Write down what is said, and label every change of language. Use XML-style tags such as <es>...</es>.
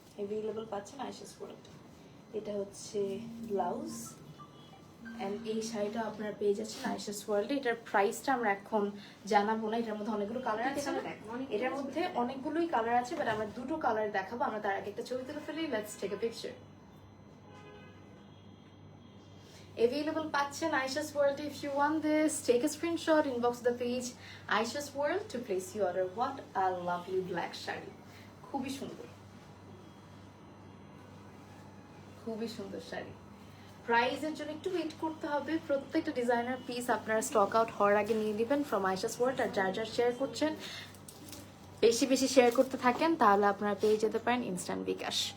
<bn>Available পাচ্ছেন Ayesha's world. এটা হচ্ছে ব্লাউজ এন্ড এই শাড়িটা আপনারা পেয়ে যাচ্ছেন আয়েশাস ওয়ার্ল্ডে। এটার প্রাইসটা আমরা এখন জানাবো না। এটার মধ্যে অনেকগুলো কালার আছে, এটার মধ্যে অনেকগুলোই কালার আছে, বাট আমরা দুটো কালার দেখাবো। আমরা তার আগে একটা ছবি তুলে ফেলি।</bn> <en>Let's take a picture.</en> <bn>Available পাচ্ছেন Ayesha's world.</bn> <en>If you want this, take a screenshot, inbox the page Ayesha's world to place your order. What a lovely black</en> <bn>sari, খুবই সুন্দর, খুবই সুন্দর শাড়ি। প্রাইসের জন্য একটু ওয়েট করতে হবে। প্রত্যেকটা ডিজাইনার পিস আপনারা স্টক আউট হওয়ার আগে নিয়ে নেবেন ফ্রম আয়েশাস ওয়ার্ল্ড। আর যার যার শেয়ার করছেন, বেশি বেশি শেয়ার করতে থাকেন, তাহলে আপনারা পেয়ে যেতে পারেন ইনস্ট্যান্ট বিকাশ।</bn>